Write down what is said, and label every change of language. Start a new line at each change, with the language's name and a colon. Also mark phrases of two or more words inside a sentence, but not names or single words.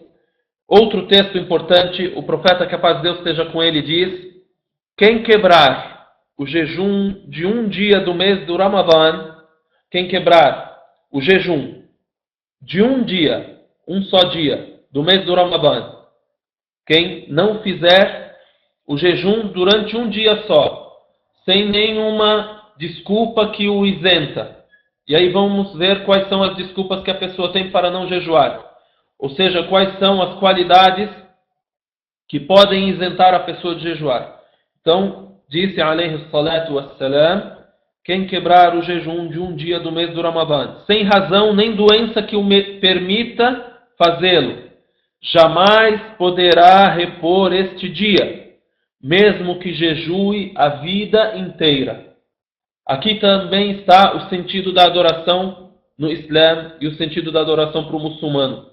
Portuguese: Outro texto importante, o profeta, que a paz de Deus esteja com ele, diz: quem quebrar o jejum de um dia do mês do Ramadã, quem quebrar o jejum de um dia, um só dia, do mês do Ramadã, quem não fizer o jejum durante um dia só, sem nenhuma desculpa que o isenta. E aí vamos ver quais são as desculpas que a pessoa tem para não jejuar. Ou seja, quais são as qualidades que podem isentar a pessoa de jejuar. Então, disse
Arabic: عليه الصلاة والسلام,
Portuguese: quem quebrar o jejum de um dia do mês do Ramadã, sem razão nem doença que o permita fazê-lo, jamais poderá repor este dia, mesmo que jejue a vida inteira. Aqui também está o sentido da adoração no Islã e o sentido da adoração para o muçulmano.